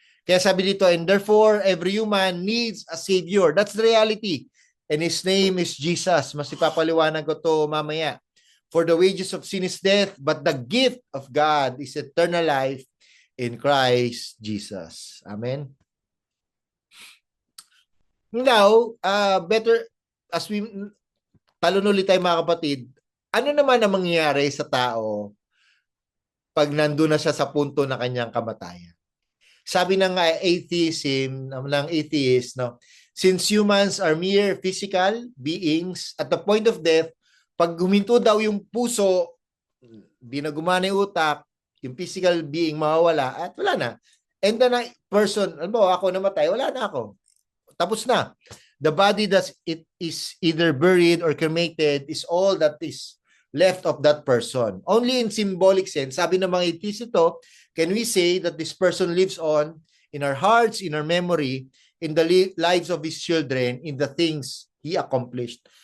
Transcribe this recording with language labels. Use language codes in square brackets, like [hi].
[tl] Kaya sabi dito, [en] and therefore, every human needs a Savior. That's the reality. And His name is Jesus. [tl] Mas ipapaliwanag ko to mamaya. [en] For the wages of sin is death, but the gift of God is eternal life in Christ Jesus. Amen. Now, better, as we [tl] talon ulit tayo mga kapatid, ano naman ang mangyayari sa tao pag nandun na siya sa punto na kanyang kamatayan? Sabi ng atheism, ng atheist, no, [en] since humans are mere physical beings, at the point of death, [tl] pag huminto daw yung puso, di na gumana yung utak, yung physical being mawawala, at wala na. [en] And then a person, [tl] ako namatay, wala na ako. Tapos na. [en] The body that it is either buried or cremated is all that is left of that person. Only in symbolic sense, [tl] sabi ng mga atheists ito, [en] can we say that this person lives on in our hearts, in our memory, in the lives of his children, in the things he accomplished.